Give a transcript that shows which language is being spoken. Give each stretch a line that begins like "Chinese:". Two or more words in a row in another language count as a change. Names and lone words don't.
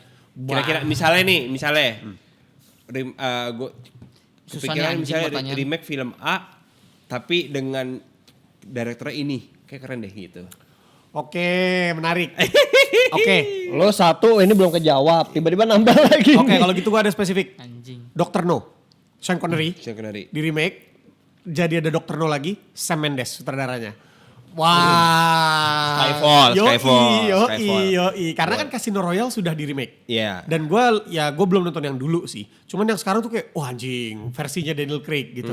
Indonesian: Kira-kira misalnya gue Susah nih kepikiran anjing misalnya pertanyaan. remake film A, tapi dengan direkturnya ini, kayak keren deh gitu. Oke, menarik. Oke. Lo satu ini belum kejawab, tiba-tiba nambah lagi. Oke, kalau gitu gue ada spesifik. Anjing. Dr. No. Sean Connery. Sean Connery. Di remake. Jadi ada Dr. No lagi. Sam Mendes sutradaranya. Wah. Yoi. Karena kan Casino Royale sudah di remake. Iya. Dan gue belum nonton yang dulu sih. Cuman yang sekarang tuh kayak, wah anjing, versinya Daniel Craig gitu.